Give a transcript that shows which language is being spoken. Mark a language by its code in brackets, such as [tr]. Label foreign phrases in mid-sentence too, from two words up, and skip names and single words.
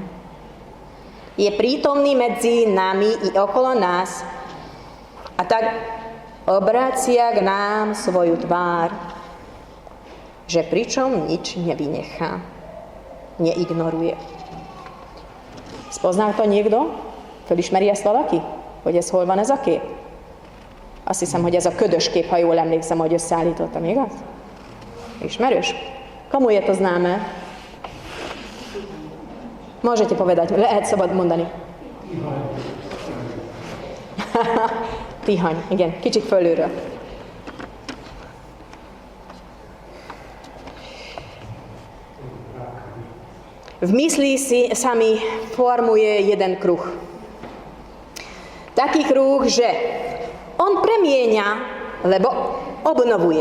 [sk] Je prítomný medzi nami i okolo nás a tak obrácia k nám svoju tvár, že pričom nič nevynechá, neignoruje. Spoznal to niekdo? [hu] Felismeri ezt valaki? Hogy ez hol van ez a kép? Azt hiszem, hogy ez a ködös kép, ha jól emlékszem, hogy összeállítottam, igaz? Ismerős? [sk] Komu je to známe? Môžete povedať, [hu] lehet szabad mondani. Tihany, igen, kicsit fölülről. [sk] V mysli sa mi formuje jeden kruh. Taký kruh, že on premieňa, lebo obnovuje.